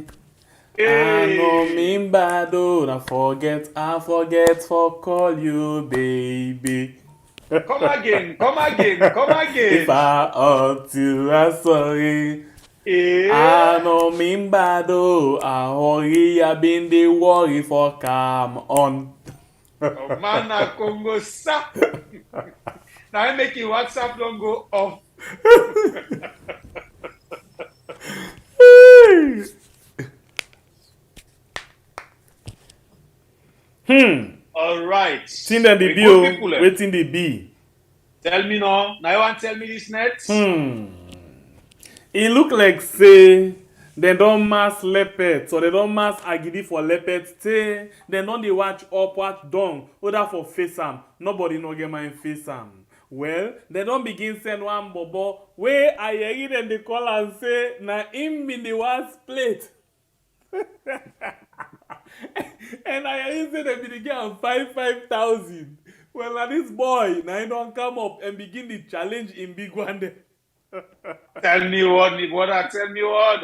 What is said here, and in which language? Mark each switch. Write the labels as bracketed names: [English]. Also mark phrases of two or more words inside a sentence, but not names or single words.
[Nigerian Pidgin] I know mean bad, oh, I forget for call you, baby. Come again. If I hurt you, I'm sorry. I know mean bad, oh, I hurry, I been the worry for calm on. Oh, man, na Congo sa. Now I make your WhatsApp don't go off. All right. Think that the bill, waiting the be. Tell me now. Now you want to tell me this next? It look like say they don't mass leopard, so they don't mass agidi for leopard. Say they don't they watch up, watch down, other for face am. Nobody no get my face am. Well, they don't begin send one bobo where I hear them they call and say na him in the one plate. And I hear say they be get 5,000. Well, now this boy now he don't come up and begin the challenge in big one day. Tell me what, tell me what.